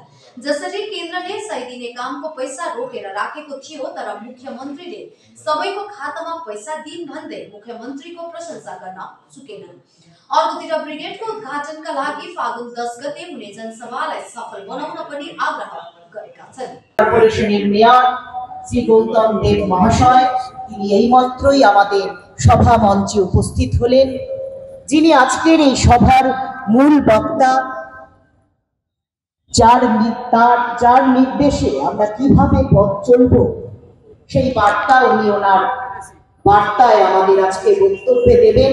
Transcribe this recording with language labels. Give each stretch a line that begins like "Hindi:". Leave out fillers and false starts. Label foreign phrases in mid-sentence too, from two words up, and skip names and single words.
Nepali: जसरी केन्द्रले 100 दिने कामको पैसा रोकेर राखेको थियो, तर मुख्यमन्त्रीले सबैको खातामा पैसा दिन् भन्दै मुख्यमन्त्रीको प्रशंसा गर्न चुकेनन्। अर्कोतिर ब्रिगेडको उद्घाटनका लागि फागुन 10 गते हुने जनसभालाई सफल बनाउन पनि आग्रह गरेका छन्।
Bangla: কর্পোরেশনের মেয়র শ্রী গৌতম দেব মহাশয় তিনি এইমাত্রই আমাদের সভা মঞ্চে উপস্থিত হলেন, যিনি আজকের এই সভার মূল বক্তা, যার নির্দেশে আমরা কিভাবে পথ চলব সেই বার্তা উনি ওনার বার্তায় আমাদের আজকে বক্তব্য দেবেন।